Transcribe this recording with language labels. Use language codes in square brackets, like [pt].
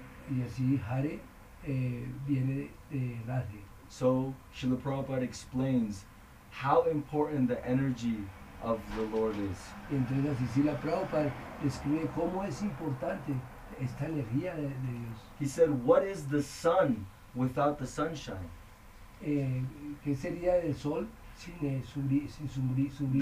[es] Y así Hare viene de Radhe. [en] So Srila Prabhupada explains how important the energy of the Lord is. [es] Entonces así la Prabhupada describe cómo es importante esta energía de Dios. [en] He said, what is the sun without the sunshine? [es] ¿Qué sería del sol sin su brillo